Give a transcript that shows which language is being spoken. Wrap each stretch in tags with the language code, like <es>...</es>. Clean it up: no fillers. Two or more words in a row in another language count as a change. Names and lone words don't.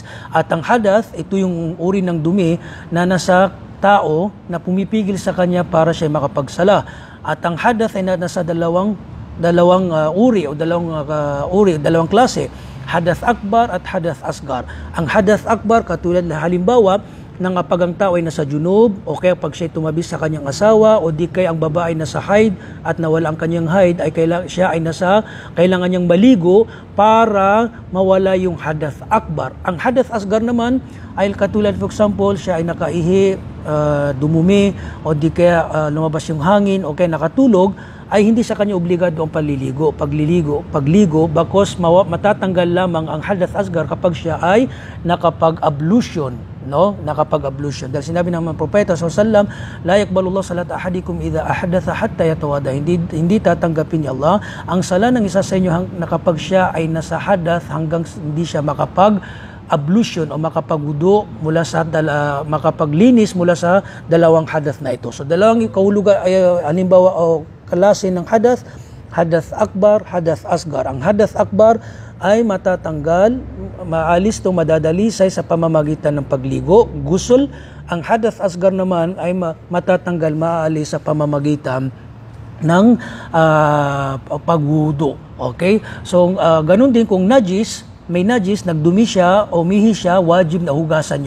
<tl>At ang hadath, ito yung uri ng dumi na nasa tao na pumipigil sa kanya para siya makapagsala. At ang hadath ay nasa dalawang dalawang klase,</tl> <ar>حدث أكبر at حدث أصغر.</ar> <tl>Ang</tl> <ar>حدث أكبر,</ar> <tl>katulad na halimbawa ng pag ang tao ay nasa junub, o kaya pag siya tumabi sa kanyang asawa, o di kaya ang babae nasa haid at nawala ang kanyang haid, ay kailangan niyang maligo para mawala yung</tl> <ar>حدث أكبر.</ar> <tl>Ang</tl> <ar>حدث أصغر</ar> <tl>naman ay katulad,</tl> <en>for example,</en> <tl>siya ay nakaihi, dumumi, o di kaya lumabas yung hangin, o kaya nakatulog, ay hindi sa kanya obligado ang pagligo, bakos matatanggal lamang ang</tl> <ar>حدث أصغر</ar> <tl>kapag siya ay nakapag-ablution. Nakapag-ablution. Dahil sinabi ng mga propeta</tl> <ar>صلى الله، لا يقبل الله صلاة أحدكم إذا أحدث حتى يتوضأ.</ar> <tl>Hindi tatanggapin ni Allah ang sala ng isa sa inyo na kapag siya ay nasa hadath hanggang hindi siya makapag-ablution o makapag-wudu mula sa makapaglinis mula sa dalawang hadath na ito. So dalawang kahulugan ay halimbawa o klase ng hadath,</tl> <ar>حدث أكبر, حدث أصغر.</ar> <tl>Ang</tl> <ar>حدث أكبر</ar> <tl>ay matatanggal, maalis o madadalisay sa pamamagitan ng pagligo, gusul. Ang</tl> <ar>حدث أصغر</ar> <tl>naman ay matatanggal, maalis sa pamamagitan ng pagwudu. Okay? So, ganun din kung najis, may najis, nagdumi siya o umihi siya, wajib na hugasan niya.</tl>